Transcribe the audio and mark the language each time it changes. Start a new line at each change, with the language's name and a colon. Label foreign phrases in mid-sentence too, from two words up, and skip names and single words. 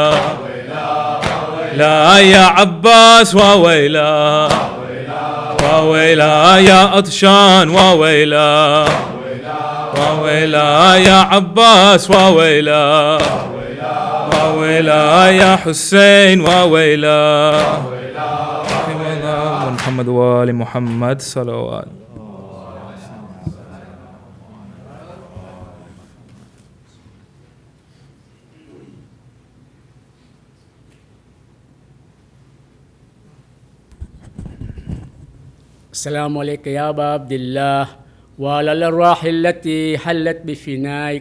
Arabic: لا يا عباس واويلا، واويلا يا عطشان واويلا، واويلا يا عباس واويلا، واويلا يا حسين واويلا. محمد وآل محمد صلوات. السلام عليك يا أبا عبد الله وعلى الأرواح التي حلت بفنائك.